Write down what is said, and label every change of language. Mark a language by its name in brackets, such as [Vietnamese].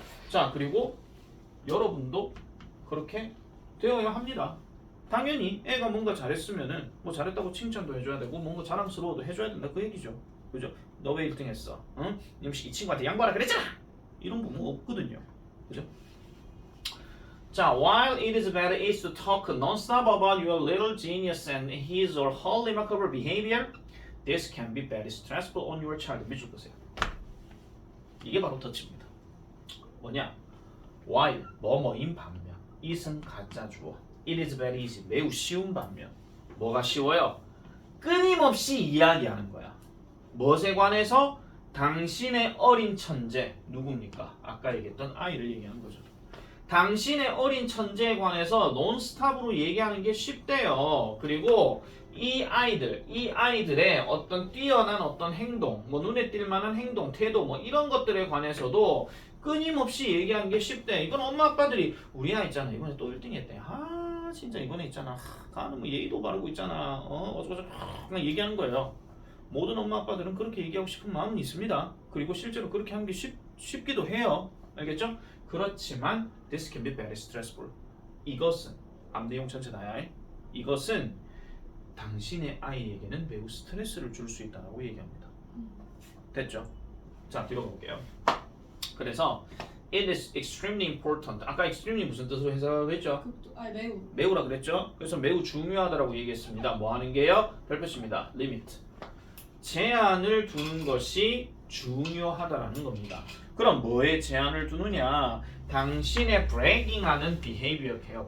[Korean] 자, 그리고 여러분도 그렇게 되어야 합니다. 당연히 애가 뭔가 잘했으면은 뭐 잘했다고 칭찬도 해줘야 되고 뭔가 자랑스러워도 해줘야 된다 그 얘기죠. 그죠? 너 왜 1등 했어? 응? 이 친구한테 양보하라 그랬잖아! 이런 부모 없거든요. 그죠? [English] 자, while it is better is to talk non-stop about your little genius and his or her remarkable behavior, this can be very stressful on your child. [Korean] 밑줄 보세요. 이게 바로 덫입니다. 뭐냐? while 뭐뭐인 반면 it은 가짜 주어 [English] it is very easy [Korean] 매우 쉬운 반면 뭐가 쉬워요? 끊임없이 이야기하는 거야. 무엇에 관해서? 당신의 어린 천재 누굽니까? 아까 얘기했던 아이를 얘기하는 거죠. 당신의 어린 천재에 관해서 논스톱으로 얘기하는 게 쉽대요. 그리고 이 아이들의 어떤 뛰어난 어떤 행동, 뭐 눈에 띌 만한 행동, 태도 뭐 이런 것들에 관해서도 끊임없이 얘기하는 게 쉽대. 이건 엄마 아빠들이 우리 아이 있잖아 이번에 또 1등 했대. 아 진짜 이번에 있잖아. 가는 뭐 예의도 바르고 있잖아. 어쩌고저쩌고 그냥 얘기하는 거예요. 모든 엄마 아빠들은 그렇게 얘기하고 싶은 마음은 있습니다. 그리고 실제로 그렇게 하는 게 쉽기도 해요. 알겠죠? 그렇지만 [English] this can be very stressful. [Korean] 이것은 앞내용 전체 다야. 이것은 당신의 아이에게는 매우 스트레스를 줄 수 있다고 얘기합니다. 됐죠? 자, 뒤로 가볼게요. 그래서 [English] it is extremely important. [Korean] 아까 extremely 무슨 뜻으로 해석하고 했죠? 매우. 매우라 그랬죠? 그래서 매우 중요하다라고 얘기했습니다. 뭐 하는 게요? 별표입니다. limit. 제한을 두는 것이 중요하다라는 겁니다. 그럼 뭐에 제한을 두느냐? 당신의 bragging하는 behavior예요.